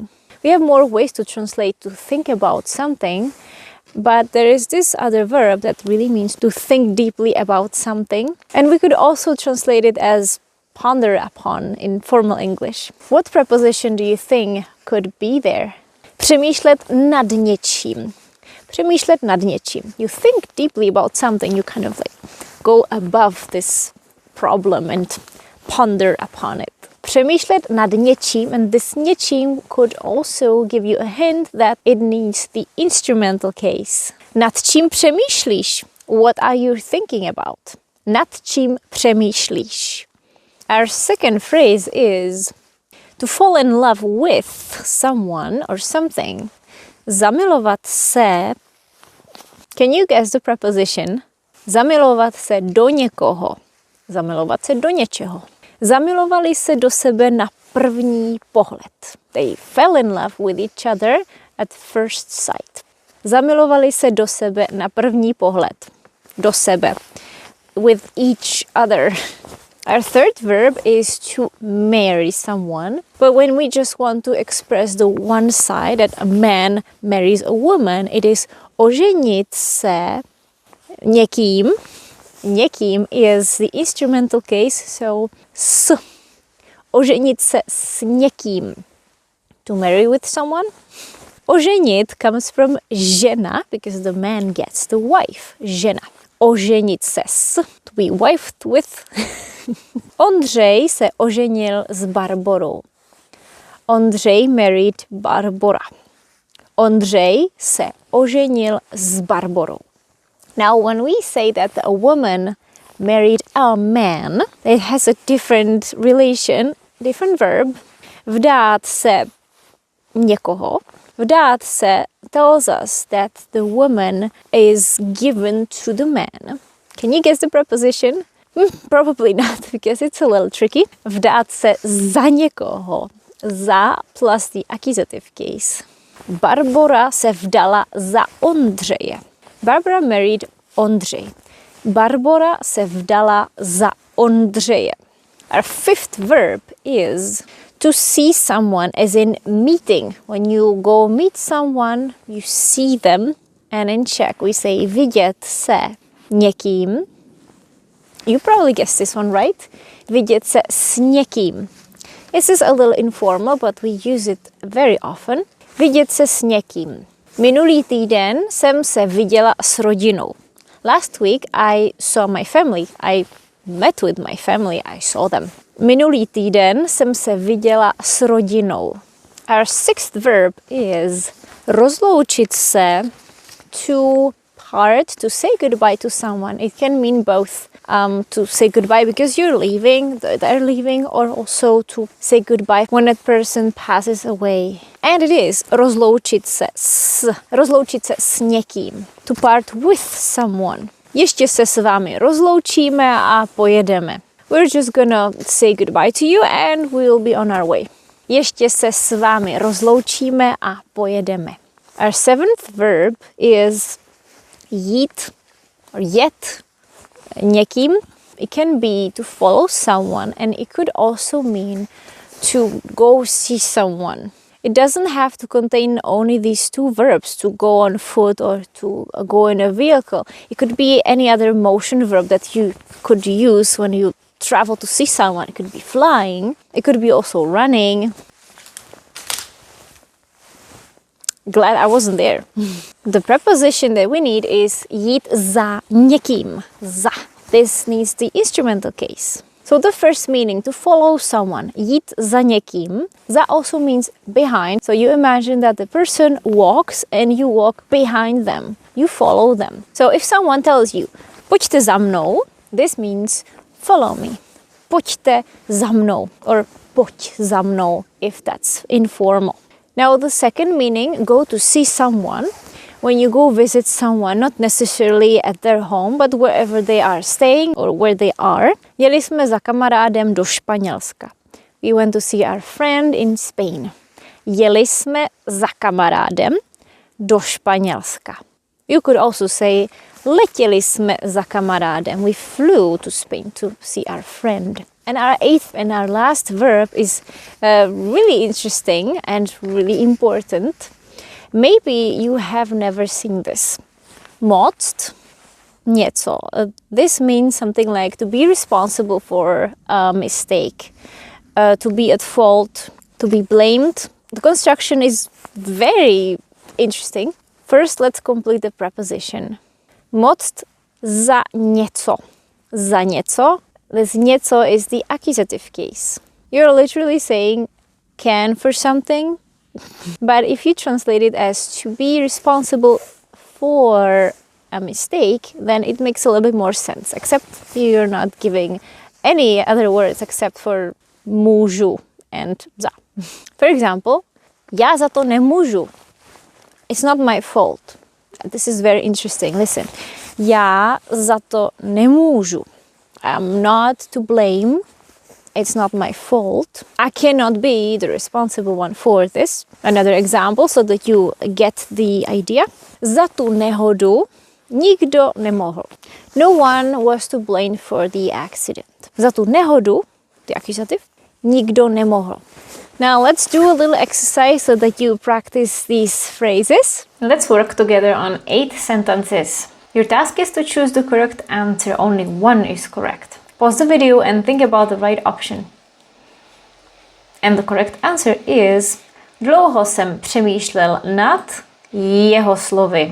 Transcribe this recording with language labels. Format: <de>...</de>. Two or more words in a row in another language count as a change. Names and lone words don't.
<en>We have more ways to translate to think about something, but there is this other verb that really means to think deeply about something. And we could also translate it as ponder upon in formal English. What preposition do you think could be there?</en> <cs>Přemýšlet nad něčím. Přemýšlet nad něčím.</cs> <en>You think deeply about something, you kind of like go above this problem and ponder upon it.</en> <cs>Přemýšlet nad něčím,</cs> <en>and this něčím could also give you a hint that it needs the instrumental case.</en> <cs>Nad čím přemýšlíš?</cs> <en>What are you thinking about?</en> <cs>Nad čím přemýšlíš?</cs> <en>Our second phrase is to fall in love with someone or something.</en> <cs>Zamilovat se.</cs> <en>Can you guess the preposition?</en> <cs>Zamilovat se do někoho. Zamilovat se do něčeho. Zamilovali se do sebe na první pohled.</cs> <en>They fell in love with each other at first sight.</en> <cs>Zamilovali se do sebe na první pohled. Do sebe.</cs> <en>With each other. Our third verb is to marry someone. But when we just want to express the one side that a man marries a woman, it is</en> <cs>oženit se někým.</cs> <en>Někým is the instrumental case, so s.</en> <cs>Oženit se s někým.</cs> <en>To marry with someone. Oženit comes from žena, because the man gets the wife.</en> <cs>Žena. Oženit se s.</cs> <en>To be wifed with.</en> <cs>Ondřej se oženil s Barborou.</cs> <en>Ondřej married Barbora.</en> <cs>Ondřej se oženil s Barborou.</cs> <en>Now, when we say that a woman married a man, it has a different relation, different verb.</en> <cs>Vdát se někoho. Vdát se</cs> <en>tells us that the woman is given to the man. Can you guess the preposition? Probably not, because it's a little tricky.</en> <cs>Vdát se za někoho.</cs> <en>Za plus the accusative case.</en> <cs>Barbora se vdala za Ondřeje.</cs> <en>Barbara married Ondřej.</en> <cs>Barbora se vdala za Ondřeje.</cs> <en>Our fifth verb is to see someone, as in meeting. When you go meet someone, you see them. And in Czech we say</en> <cs>vidět se někým.</cs> <en>You probably guessed this one, right?</en> <cs>Vidět se s někým.</cs> <en>This is a little informal, but we use it very often.</en> <cs>Vidět se s někým. Minulý týden jsem se viděla s rodinou.</cs> <en>Last week I saw my family. I met with my family. I saw them.</en> <cs>Minulý týden jsem se viděla s rodinou.</cs> <en>Our sixth verb is</en> <cs>rozloučit se,</cs> <en>to part, to say goodbye to someone. It can mean both. To say goodbye because you're leaving, they're leaving, or also to say goodbye when a person passes away. And it is</en> <cs>rozloučit se s někým.</cs> <en>To part with someone.</en> <cs>Ještě se s vámi rozloučíme a pojedeme.</cs> <en>We're just gonna say goodbye to you and we'll be on our way.</en> <cs>Ještě se s vámi rozloučíme a pojedeme.</cs> <en>Our seventh verb is jít or</en> <cs>jet někým.</cs> <en>It can be to follow someone, and it could also mean to go see someone. It doesn't have to contain only these 2 verbs, to go on foot or to go in a vehicle. It could be any other motion verb that you could use when you travel to see someone. It could be flying. It could be also running. glad I wasn't there. The preposition that we need is</en> <cs>jít za někým.</cs> <en>Za. This needs the instrumental case. So the first meaning, to follow someone,</en> <cs>jít za někým.</cs> <en>Za also means behind. So you imagine that the person walks and you walk behind them. You follow them. So if someone tells you,</en> <cs>pojďte za mnou,</cs> <en>this means follow me.</en> <cs>Pojďte za mnou, or pojď za mnou,</cs> <en>if that's informal. Now the second meaning, go to see someone. When you go visit someone, not necessarily at their home, but wherever they are staying or where they are.</en> <cs>Jeli jsme za kamarádem do Španělska.</cs> <en>We went to see our friend in Spain.</en> <cs>Jeli jsme za kamarádem do Španělska.</cs> <en>You could also say,</en> <cs>letěli jsme za kamarádem.</cs> <en>We flew to Spain to see our friend. And our eighth and our last verb is really interesting and really important. Maybe you have never seen this.</en> <cs>Moct něco.</cs> <en>This means something like to be responsible for a mistake, to be at fault, to be blamed. The construction is very interesting. First, let's complete the preposition.</en> <cs>Moct za něco. Za něco.</cs> <en>This něco is the accusative case. You're literally saying can for something, but if you translate it as to be responsible for a mistake, then it makes a little bit more sense, except you're not giving any other words except for můžu and za. For example,</en> <cs>já za to nemůžu.</cs> <en>It's not my fault. This is very interesting. Listen.</en> <cs>Já za to nemůžu.</cs> <en>I'm not to blame. It's not my fault. I cannot be the responsible one for this. Another example so that you get the idea.</en> <cs>Za tu nehodu nikdo nemohl.</cs> <en>No one was to blame for the accident.</en> <cs>Za tu nehodu,</cs> <en>the accusative,</en> <cs>nikdo nemohl.</cs> <en>Now let's do a little exercise so that you practice these phrases. Let's work together on 8 sentences. Your task is to choose the correct answer. Only one is correct. Pause the video and think about the right option. And the correct answer is</en> <cs>dlouho jsem přemýšlel nad jeho slovy.</cs>